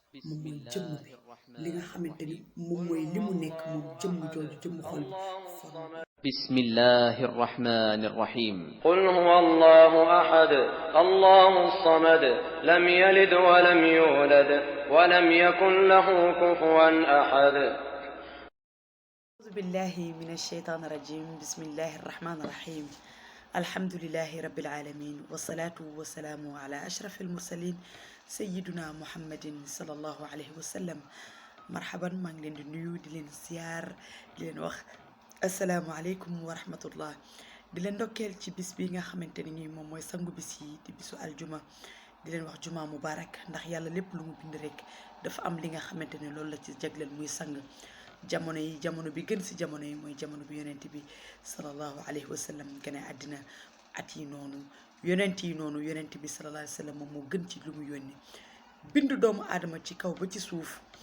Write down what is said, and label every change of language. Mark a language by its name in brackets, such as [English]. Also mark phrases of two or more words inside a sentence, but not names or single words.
[Wolof] moom mooy jëmm bi li nga xamante ni moom [Arabic] قل [Wolof] mooy li [Arabic] هو [Wolof] mu nekk moom [Arabic] الله [Wolof] jëmm [Arabic] أحد [Wolof] jooju jëmm xol bi [Arabic] الله [Wolof] forme [Arabic] الصمد [Wolof] bi [Arabic] بسم الله الرحمن الرحيم قل هو الله أحد الله الصمد لم يلد ولم يولد ولم يكن له كفوا أحد أعوذ بالله من الشيطان الرجيم بسم الله الرحمن الرحيم الحمد لله رب العالمين والصلاة والسلام على أشرف المرسلين سيدنا محمد صلى الله عليه وسلم مرحبا [Wolof] maa ngi leen di nuyu di leen ziar di leen wax [Arabic] السلام عليكم ورحمة الله [Wolof] di leen ndokkeel ci bis bi nga xamante ni moom mooy sangu bis yi di bisu aljuma di leen wax [Arabic] جمعة مباركة [Wolof] ndax yàlla lépp lu mu bind rek dafa am li nga xamante ne loolu la ci jagleel muy sang jamono yi jamono bi gën si jamono yi mooy jamono bi yonent bi [Arabic] صلى الله عليه وسلم [Wolof] gën a àddina at yi noonu yonent bi [Arabic] صلى الله عليه وسلم [Wolof] moom moo gën ci lu mu yónni bindu doomu aadama ci kaw ba ci suuf